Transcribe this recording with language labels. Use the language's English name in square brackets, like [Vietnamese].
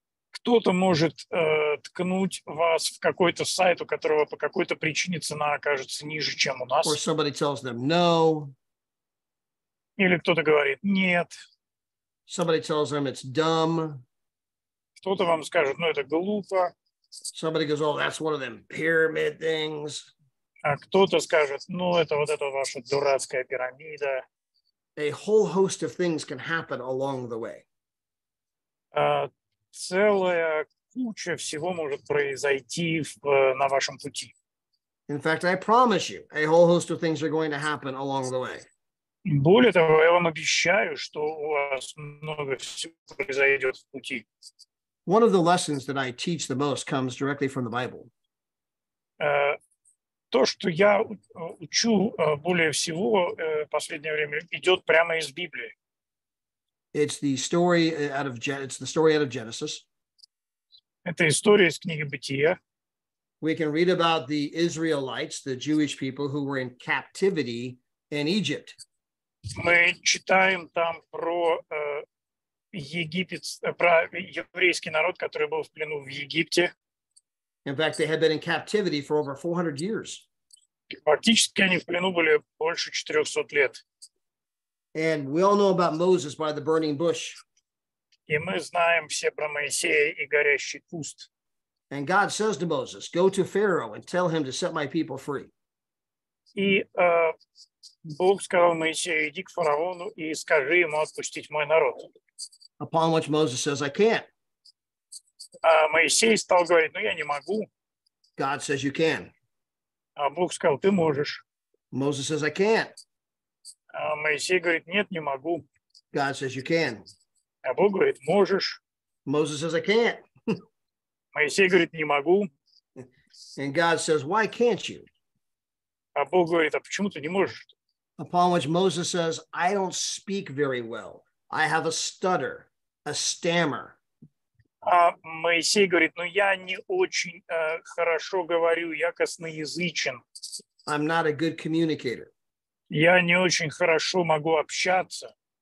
[Russian] Кто-то может ткнуть вас в какой-то сайт, у которого по какой-то причине цена окажется ниже, чем у нас. [English] Or somebody tells them no. [Russian] Или кто-то говорит нет. [English] Somebody tells them it's dumb. [Russian] Кто-то вам скажет, ну это глупо. [English] Somebody goes, oh, that's one of them pyramid things. [Russian] А кто-то скажет, ну это вот эта ваша дурацкая пирамида. [English] A whole host of things can happen along the way. [Russian] Целая куча всего может произойти на вашем пути. [English] In fact, I promise you, a whole host of things are going to happen along the way. [Russian] Более того, я вам обещаю, что у вас много всего произойдет в пути. [English] One of the lessons that I teach the most comes directly from the Bible. [Russian] То, что я учу более всего в последнее время, идет прямо из Библии. [English] It's the story out of Genesis. [Russian] Это история из книги Бытия. [English] We can read about the Israelites, the Jewish people who were in captivity in Egypt. [Russian] Мы читаем там про еврейский народ, который был в плену в Египте. [English] In fact, they had been in captivity for over 400 years. [Russian] Фактически они в плену были больше 400 лет. [English] And we all know about Moses by the burning bush. [Russian] И мы знаем все про Моисея и горящий куст. [English] And God says to Moses, go to Pharaoh and tell him to set my people free. [Russian] И Бог сказал Моисею, иди к фараону и скажи ему отпустить мой народ. [English] Upon which Moses says, I can't. [Russian] А Моисей стал говорить, ну я не могу. [English] God says you can. [Russian] А Бог сказал, ты можешь. [English] Moses says, I can't. [Russian] А Моисей говорит, нет, не могу. [English] God says you can. [Russian] А Бог говорит, можешь. [English] Moses says, I can't. [Russian] Моисей говорит, не могу. [English] And God says, why can't you? [Russian] А Бог говорит, а почему ты не можешь? [English] Upon which Moses says, I don't speak very well. I have a stutter, a stammer. [Russian] А Моисей говорит, ну я не очень хорошо говорю, я косноязычен. [English] I'm not a good communicator. [Russian] Я не очень хорошо могу общаться.